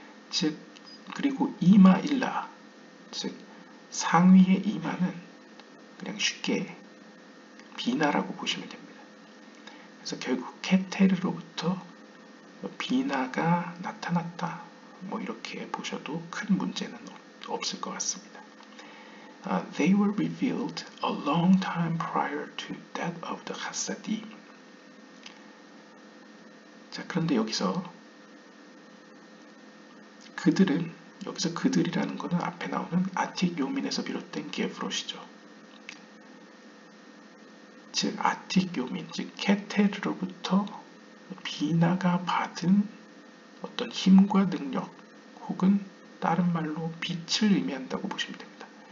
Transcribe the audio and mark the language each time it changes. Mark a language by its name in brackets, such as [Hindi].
[Korean] 즉, 그리고 이마일라, 즉 상위의 이마는 그냥 쉽게 비나라고 보시면 됩니다. 그래서 결국 케테르로부터 비나가 나타났다, 뭐 이렇게 보셔도 큰 문제는 없을 것 같습니다. [English] They were revealed a long time prior to that of the Hasidim. [Korean] 자, 그런데 여기서 그들은, 여기서 그들이라는 것은 앞에 나오는 아틱 요민에서 비롯된 게브롯이죠. 즉 아틱 요민, 즉 케테르로부터 비나가 받은 어떤 힘과 능력 혹은 다른 말로 빛을 의미한다고 보시면 됩니다.